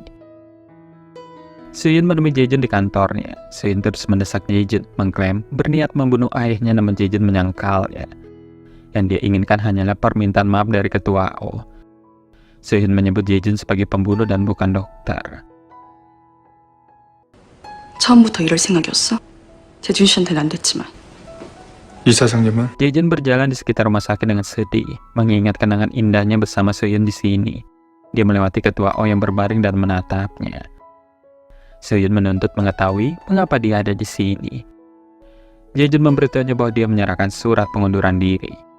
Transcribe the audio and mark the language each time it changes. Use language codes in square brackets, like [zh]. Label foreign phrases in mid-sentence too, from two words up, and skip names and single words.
[id] Soo-hyun menemui Jae-jun di kantornya. Soo-hyun terus mendesak Jae-jun, mengklaim berniat membunuh ayahnya, namun Jae-jun menyangkalnya. Yang dia inginkan hanyalah permintaan maaf dari Ketua O. Soo-hyun menyebut Jae-jun sebagai pembunuh dan bukan dokter. [ko] 처음부터 이럴 생각이었어? 재준 씨한테는 안 됐지만. 이 사장님은? [id] Jae-jun berjalan di sekitar rumah sakit dengan sedih, mengingat kenangan indahnya bersama Soo-hyun di sini. Dia melewati Ketua O yang berbaring dan menatapnya. Soo-hyun menuntut mengetahui mengapa dia ada di sini. Jae-jun memberitahunya bahwa dia menyerahkan surat pengunduran diri.